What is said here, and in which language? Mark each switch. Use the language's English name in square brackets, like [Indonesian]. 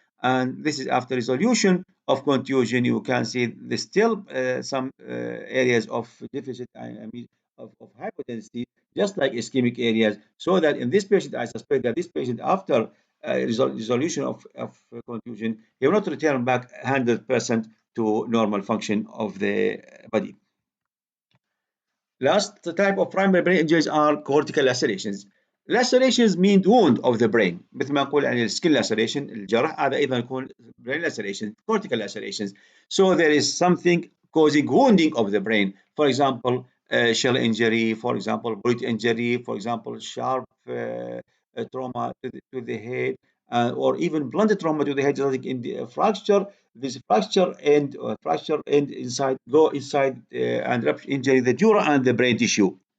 [English] And this is after resolution of contusion. You can see there's still some areas of deficit, I mean, of hypodensity, just like ischemic areas, so that in this patient, I suspect that this patient, after resolution of contusion, he will not return back 100% to normal function of the body. Last type of primary brain injuries are cortical lacerations. Lacerations mean wound of the brain. [Arabic] مثل ما نقول يعني [English] skin laceration [Arabic] الجرح هذا أيضا يكون [English] brain laceration, cortical lacerations. So there is something causing wounding of the brain. For example, shell injury, for example, bullet injury, for example, sharp trauma to the head, or even blunt trauma to the head, like in the fracture. This fracture end inside go inside and rupture injury the dura and the brain tissue.